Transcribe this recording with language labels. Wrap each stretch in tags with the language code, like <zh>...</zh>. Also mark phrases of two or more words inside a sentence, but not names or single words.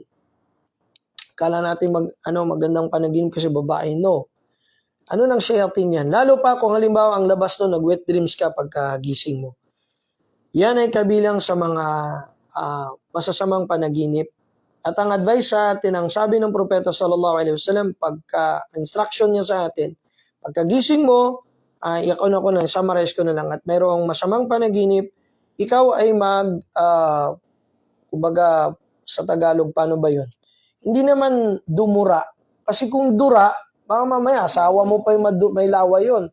<tl>Kala natin magandang panaginip kasi babae. No. Ano ng shayatin yan? Lalo pa kung halimbawa ang labas no, nag-</tl> <en>wet dreams</en> <tl>ka pagkagising mo. Yan ay kabilang sa mga masasamang panaginip. At ang advice sa atin, ang sabi ng Propeta</tl> <ar>صلى الله عليه وسلم,</ar> <tl>pagka-instruction niya sa atin, pagkagising mo, summarize ko na lang, at mayroong masamang panaginip, ikaw ay kumbaga sa Tagalog, paano ba yun? Hindi naman dumura. Kasi kung dura, baka mamaya, asawa mo pa may laway yun.</tl>